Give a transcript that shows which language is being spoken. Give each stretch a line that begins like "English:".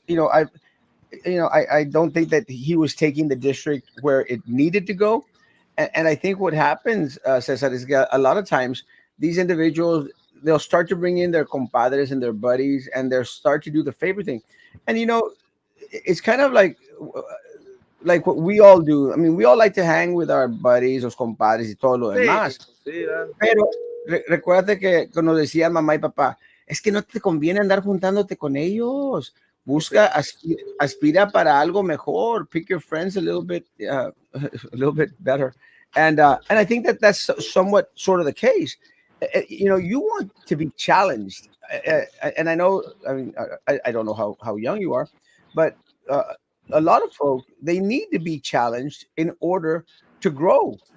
English: I don't think that he was taking the district where it needed to go, and I think what happens, Cesar, is that a lot of times these individuals, they'll start to bring in their compadres and their buddies, and they'll start to do the favor thing, and it's kind of like what we all do. I mean, we all like to hang with our buddies,
Spanish: los compadres, y todo lo sí, demás. sí, Pero recuérdate que nos decían mamá y papá, es que no te conviene andar juntándote con ellos. Busca, aspira para algo mejor.
English: Pick your friends a little bit, a little bit better. And I think that that's somewhat sort of the case. You want to be challenged, and I know. I mean, I don't know how young you are, but uh, a lot of folk, they need to be challenged in order to grow.